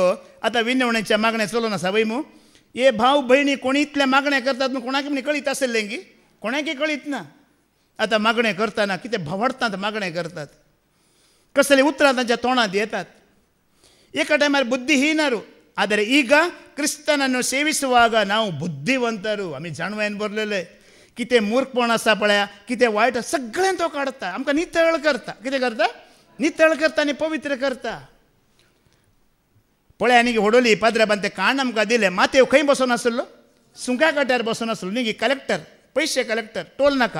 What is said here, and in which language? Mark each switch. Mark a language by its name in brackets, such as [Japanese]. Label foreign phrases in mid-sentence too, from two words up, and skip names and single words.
[Konkani] आतां विनवणेच्या मागणें चलून आसा वय मू. हे भाव भयणी कोणी इतलें मागणें करतात म्हूण कोणाक म्हणी कळीत आसलें गी, कोणाकय कळीत ना. आतां मागणें करतना कितें भवडतात मागणें करतात, कसले उतरां तांच्या तोंडांत येतात. एका टायमार बुद्धीहीनರು, [Kannada] ಆದರೆ ಈಗ ಕ್ರಿಸ್ತನನ್ನು ಸೇವಿಸುವಾಗ ನಾವು ಬುದ್ಧಿವಂತರು. [Konkani] आमी जाणवेन बरलेले कितें मूर्खपण आसा पळया, कितें वायट सगळें तो काडटा, आमकां नितळ करता. कितें करता, नितळ करता आनी पवित्र करता. पळया आनी होडोली पाद्राबान तें काण आमकां दिलें. मातेव खंय बसून आसलो, सुंका काट्यार बसून आसलो न्ही, कलेक्टर, पयशे कलेक्टर, टोल नाका.